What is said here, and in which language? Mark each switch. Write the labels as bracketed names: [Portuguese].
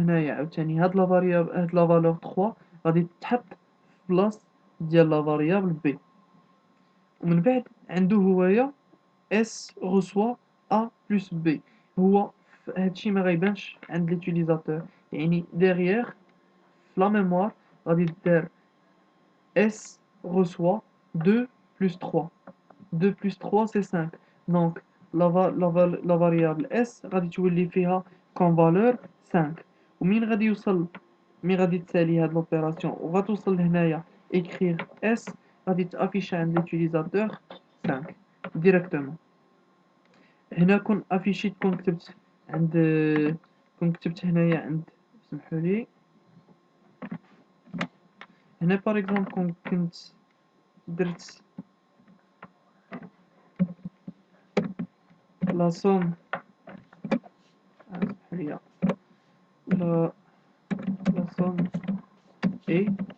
[Arabic] هنايا عاوتاني هاد لا فاريابل هاد لا فالور 3 غادي تتحط في بلاص ديال لا فاريابل بي، ومن بعد عنده هوايا اس [French] reçoit a plus b. [Arabic] هو هادشي ما غيبانش عند ليوتيليزاتور، يعني ديغيير في لا ميموار غادي دير [French] S reçoit 2 plus 3. 2 plus 3 c'est 5. Donc la variable S [Arabic] غادي تولي فيها [French] comme valeur 5. [Arabic] ومين غادي يوصل مي غادي تسالي هاد لوبيراسيون وغتوصل لهنايا écrire S غادي تافيشا عند ليوتيليزاتور 5 ديريكتومون. هنا كون افيشيت كون كتبت عند كون كتبت هنايا عند، سمحولي، هنا باغ اكزومبل كون كنت درت لا سوم هي لا لا سوم اي